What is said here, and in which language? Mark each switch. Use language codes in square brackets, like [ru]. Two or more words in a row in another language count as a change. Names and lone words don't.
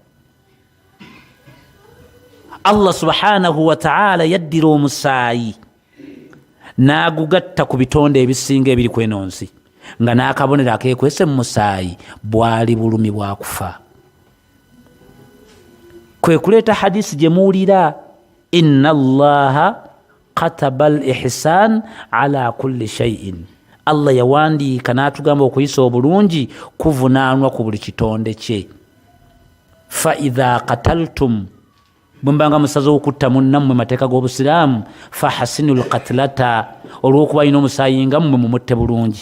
[lg] Allah [ar] سبحانه وتعالى [lg] yaddira omusaayi n'agugatta ku bitonde ebisinga ebiri kweno nsi, nga n'akabonero akeekwese mu musaayi bwali bulumi bwa kufa. Kwe kuleeta hadisi gye muwulira, [ar] إن الله كتب الإحسان على كل شيء, [lg] Allah yawandiika n'atugamba okuyisa obulungi kuvunaanwa ku buli kitonde kye. [ar] فإذا قتلتم, [lg] bwembanga musaze okutta munnammwe mateeka g'obusiraamu, [ar] فأحسنوا القتلة, [lg] olw'okuba alina omusaayi nga mmwe mumutte bulungi.